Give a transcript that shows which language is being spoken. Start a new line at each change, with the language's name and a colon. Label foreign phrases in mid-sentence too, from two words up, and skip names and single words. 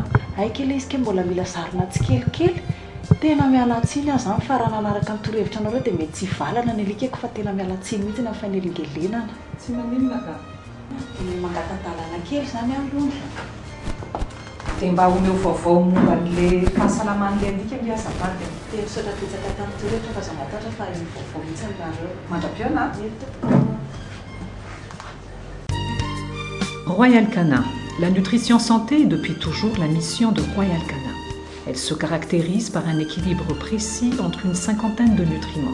Malagasy: Aika ilay izy ke mbola mila zarina tsikelikely. Tena miala tsiny aho zany fa raha nanaraka ny torohevitra anareo dia mety tsy valana ny alikako fa tena miala tsiny mihitsy na fanelingelenana. Tsy maninona ka? Mangatadalana kely zany aloha. Dia mba omeo vaovao momba n'ilay fahasalaman'ilay alika ilay azafady. Dia misaotra betsaka tamin'ny torohevitra fa zaho matatra fa ny vaovao mihitsy aminareo. Mandra-piona.
French: Royal Canin. La nutrition santé est depuis toujours la mission de Royal Canin. Elle se caractérise par un équilibre précis entre une cinquantaine de nutriments.